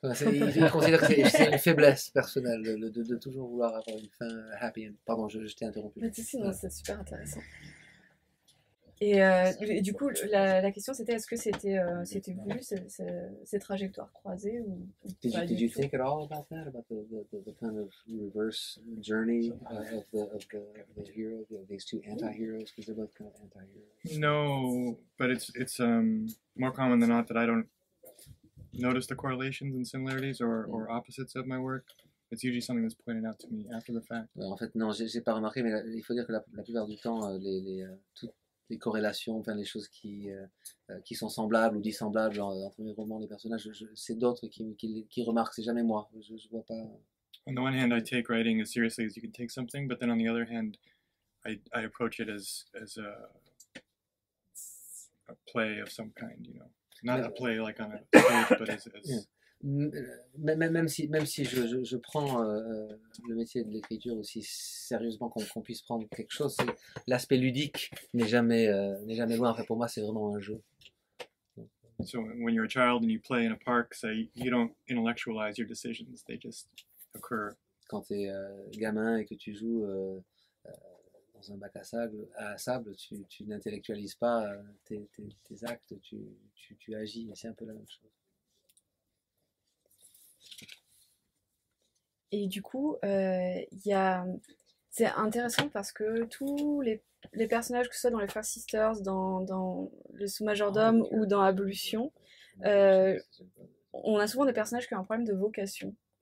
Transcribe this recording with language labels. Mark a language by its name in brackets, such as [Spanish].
[French] Il considère que c'est une faiblesse personnelle de toujours vouloir avoir une fin happy end. Pardon, je t'ai interrompu. Non, c'est super intéressant. Et du coup, la question c'était, est-ce que c'était voulu ces trajectoires croisées ou pas [English] Did you think at all about that, about the kind of reverse journey of the hero, these two anti-heroes, because they're both kind of anti-heroes? No, but it's more common than not that I don't notice the correlations and similarities or opposites of my work. It's usually something that's pointed out to me after the fact. [French] En fait, non, j'ai pas remarqué, mais il faut dire que la plupart du temps, toutes les corrélations, enfin les choses qui sont semblables ou dissemblables entre mes romans, les personnages, c'est d'autres qui remarquent, c'est jamais moi. Je vois pas. [English] On the one hand, I take writing as seriously as you can take something, but then on the other hand, I approach it as a play of some kind, you know. Not a play like on a stage, but as yeah. [French] Même si je prends le métier de l'écriture aussi sérieusement qu'on puisse prendre quelque chose, l'aspect ludique n'est jamais loin. Enfin, pour moi, c'est vraiment un jeu. [English] So when you're a child and you play in a park, say, you don't intellectualize your decisions, they just occur. [French] Quand tu es gamin et que tu joues dans un bac à sable, tu n'intellectualises pas tes actes, tu agis, et c'est un peu la même chose. Et du coup, c'est intéressant parce que tous les personnages, que ce soit dans les Frères Sisters, dans le sous-majordome ou dans Ablution, on a souvent des personnages qui ont un problème de vocation.